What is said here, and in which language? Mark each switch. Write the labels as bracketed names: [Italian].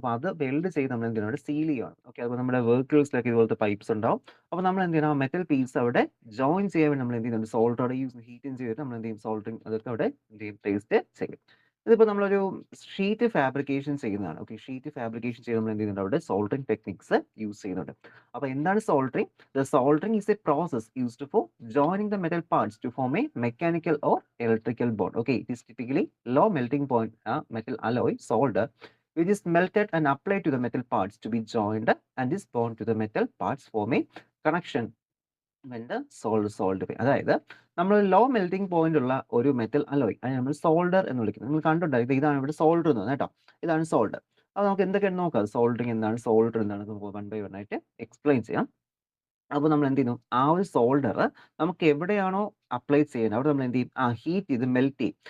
[Malayalam] അപ്പോൾ അത് വെൽഡ് ചെയ്ത് നമ്മൾ എന്ത് ചെയ്യണം, സീൽ ചെയ്യുകയാണ്. ഓക്കെ, അപ്പോൾ നമ്മുടെ വെഹിക്കിൾസിലൊക്കെ ഇതുപോലത്തെ പൈപ്പ്സ് ഉണ്ടാവും. അപ്പോൾ നമ്മൾ എന്ത് ചെയ്യണം, മെറ്റൽ പീസ് അവിടെ ജോയിൻ ചെയ്യാൻ വേണ്ടി നമ്മൾ എന്ത് ചെയ്യുന്നുണ്ട്, സോൾട്ടോടെ യൂസ് ഹീറ്റിംഗ് ചെയ്തിട്ട് നമ്മൾ എന്ത് ചെയ്യും, സോൾട്ടിങ് അതൊക്കെ അവിടെ എന്ത് ചെയ്യും, ടേസ്റ്റ് ചെയ്യും. ഇതിപ്പോൾ നമ്മളൊരു ഷീറ്റ് ഫാബ്രിക്കേഷൻ ചെയ്യുന്നതാണ്. ഓക്കെ, ഷീറ്റ് ഫാബ്രിക്കേഷൻ ചെയ്ത് നമ്മൾ എന്ത് ചെയ്യുന്നുണ്ട്, അവിടെ സോൾട്ടറിങ് ടെക്നിക്സ് യൂസ് ചെയ്യുന്നുണ്ട്. അപ്പോൾ എന്താണ് സോൾട്ടറിങ്? [English] The soldering is a process used for joining the metal parts to form a mechanical or electrical bond. Okay, it is typically low melting point metal alloy solder, which is melted and applied to the metal parts to be joined, and this bond to the metal parts form a connection when the solder. [Malayalam] അതായത് നമ്മൾ low melting point ഉള്ള ഒരു metal alloy അതിനെ നമ്മൾ solder എന്ന് വിളിക്കുന്നത്. നിങ്ങൾ കണ്ടിട്ടുണ്ടാവും, ഇതാണ് ഇവിടെ സോൾഡർ എന്ന് കേട്ടോ, ഇതാണ് സോൾഡർ. അപ്പോൾ നമുക്ക് എന്തൊക്കെയാണ് നോക്കാം, സോൾഡറിങ് എന്താണ്, സോൾഡർ എന്താണ്, നമുക്ക് വൺ ബൈ വൺ ആയിട്ട് എക്സ്പ്ലെയിൻ ചെയ്യാം. അപ്പോൾ നമ്മൾ എന്ത് ചെയ്യുന്നു, ആ ഒരു സോൾഡർ നമുക്ക് എവിടെയാണോ അപ്ലൈ ചെയ്യുന്നത് അവിടെ നമ്മൾ എന്ത് ചെയ്യും, ഹീറ്റ് ചെയ്ത് മെൽറ്റ് ചെയ്യും.